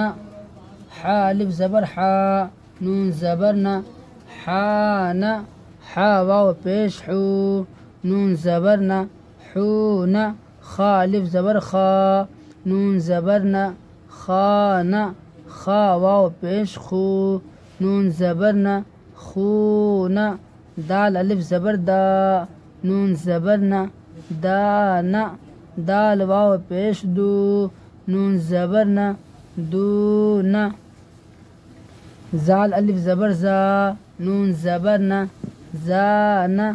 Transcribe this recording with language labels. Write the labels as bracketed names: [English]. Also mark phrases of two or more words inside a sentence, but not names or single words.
[Urdu] حا الف زبر حا، نون زبر نہ، حانا۔ حا واو پیش حو، نون زبر نہ، حونا۔ خا الف زبر خا، نون زبر نہ، خانا۔ خا واو پیش خو، نون زبر نہ، خونا۔ دال الف زبر دا، نون زبر نہ، دانا۔ دال واو پیش دو، نون زبر نہ، دونا۔ زال الف زبر زا، نون زبر نہ، زانا۔